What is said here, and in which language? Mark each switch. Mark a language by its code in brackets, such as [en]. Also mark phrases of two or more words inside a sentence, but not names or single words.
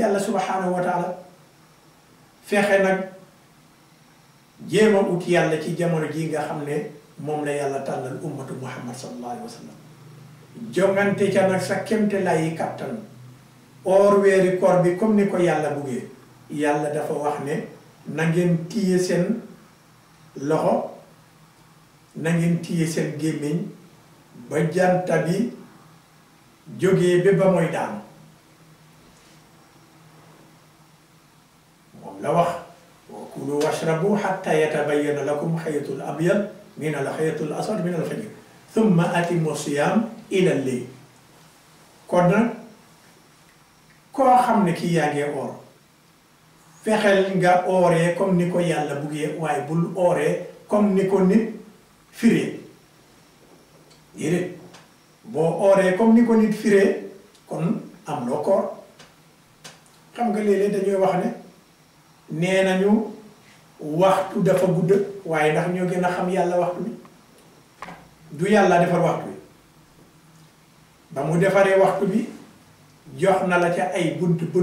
[wo] yàlla [ar] سبحانه وتعالى [wo] fexe nag jéem a ut yàlla ci jamono ji nga xam ne moom la yàlla tànnal ummatu muhammad [ar] صلى الله عليه وسلم [wo] jongante ca nag sa kemte lay kàttan or weeri koor bi comme ni ko yàlla buggee yàlla dafa wax ne na ngeen téye seen loxo na ngeen téye seen gémmiñ ba janta bi jógee ba mooy daanu moom la wax [ar] وكلوا واشربوا حتى يتبين لكم الخيط الأبيض من الخيط الأسود من الفجر ثم أتموا الصيام إلى الليل kon [wo] nag koo xam ne kii yaa ngi oor fexeel nga ooree comme ni ko yàlla buggee waaye bul ooree comme ni ko nit firee déedéet boo ooree comme ni ko nit firee kon am loo koor xam nga léeg-léeg dañuy wax ne nee nañu waxtu dafa gudd waaye ndax ñoo gën a xam yàlla waxtu bi du yàlla defar waxtu bi ba mu defaree waxtu bi jox na la ca ay bunt